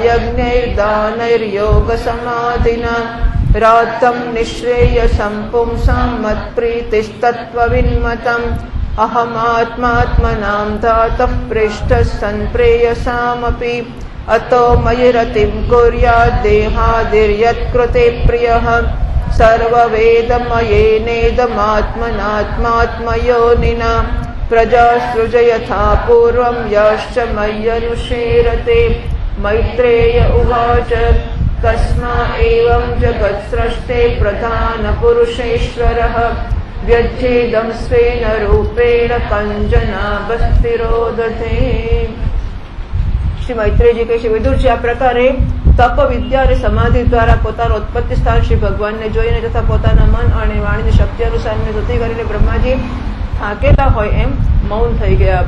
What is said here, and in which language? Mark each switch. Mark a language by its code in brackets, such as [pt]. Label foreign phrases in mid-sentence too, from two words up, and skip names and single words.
[sa] यज्ञैर्दानैर्योगसमाधिना रातं निःश्रेयसं पुंसां मत्प्रीतिस्तत्त्वविन्मतम् अहमात्मात्मनां दातः पृष्ठः सन्प्रेयसामपि अतो मयि रतिं कुर्यात् देहादिर्यत्कृते प्रियः सर्ववेदमयेनेदमात्मनात्मात्मयोनिना प्रजा सृजयथा पूर्वं याश्च मय्यनुशेरते. मैत्रेय उवाच तस्मा एवं जगत्सृष्टे प्रधानपुरुषेश्वरः व्यज्येदं स्वेन रूपेण કંજનાભસ્તિરોદધે. [gu] શ્રી મૈત્રેયજી કહે છે, વિદુરજી આ પ્રકારે તપ વિદ્યા અને સમાધિ દ્વારા પોતાનું ઉત્પત્તિ સ્થાન શ્રી ભગવાનને જોઈને તથા પોતાના મન અને વાણીની શક્તિ અનુસારને સ્તુતિ કરીને બ્રહ્માજી થાકેલા હોય એમ મૌન થઈ ગયા.